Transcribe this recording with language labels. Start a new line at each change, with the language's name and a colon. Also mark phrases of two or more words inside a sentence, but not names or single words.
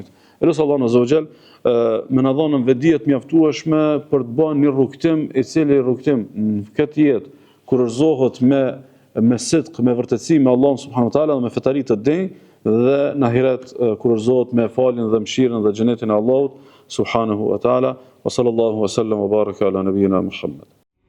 Albanian: Elusi
Arabic: الله عز وجل
Albanian: me na dhënë vetdije të mjaftueshme për të bërë një rrugtim i cili rrugtim në këtë jetë kurorzohet me sidq, me vërtetësi me Allahun
Arabic: سبحانه وتعالى
Albanian: dhe me fetari të denj, dhe në ahiret kurorzohet me faljen dhe mëshirën dhe xhenetin e Allahut
Arabic: سبحانه وتعالى. وصلى الله وسلم وبارك على نبينا محمد.